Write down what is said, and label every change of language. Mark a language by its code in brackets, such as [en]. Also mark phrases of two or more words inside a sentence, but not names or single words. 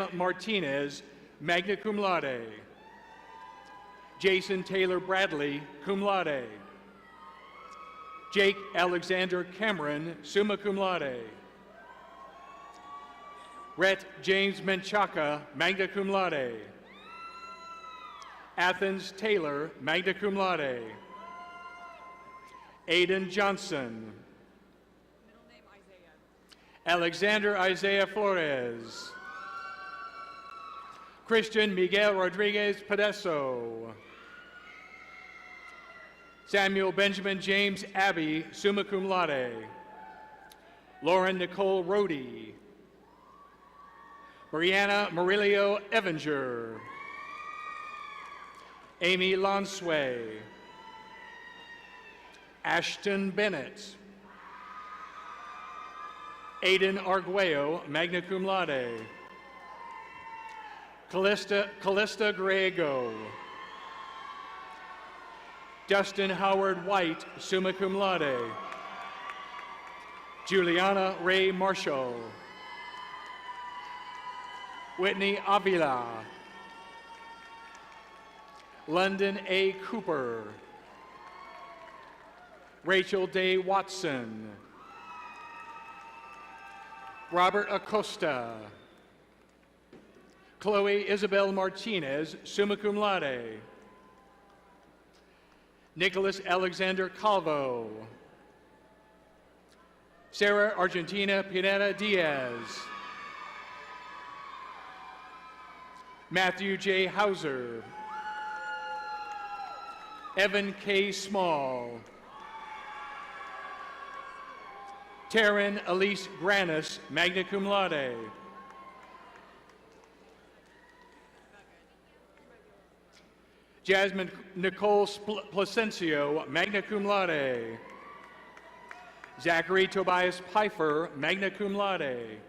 [en] Martinez, [la] magna cum laude. [en] Jason Taylor Bradley, [la] cum laude. [en] Jake Alexander Cameron, [la] summa cum laude. [en] Rhett James Menchaca, [la] magna cum laude. Athens Taylor, magna cum laude. [en] Aiden Johnson. Alexander Isaiah Flores. Christian Miguel Rodriguez Pedeso. Samuel Benjamin James Abbey, [la] summa cum laude. [en] Lauren Nicole Rohde. Brianna Murillo Evinger. Amy Lonsway. Ashton Bennett. [la] Aiden Arguello, magna cum laude. [en] Callista Griego. Dustin Howard White, [la] summa cum laude. [en] Juliana Ray Marshall. Whitney Avila. London A. Cooper. Rachel Day Watson. Robert Acosta. Chloe Isabel Martinez, [la] summa cum laude. [en] Nicholas Alexander Calvo. Sarah Argentina Pineda Diaz. Matthew J. Hauser. Evan K. Small. Taryn Elise Granis, [la] magna cum laude. [en] Jasmine Nicole Placencio, [la] magna cum laude. [en] Zachary Tobias Pfeiffer, [la] magna cum laude.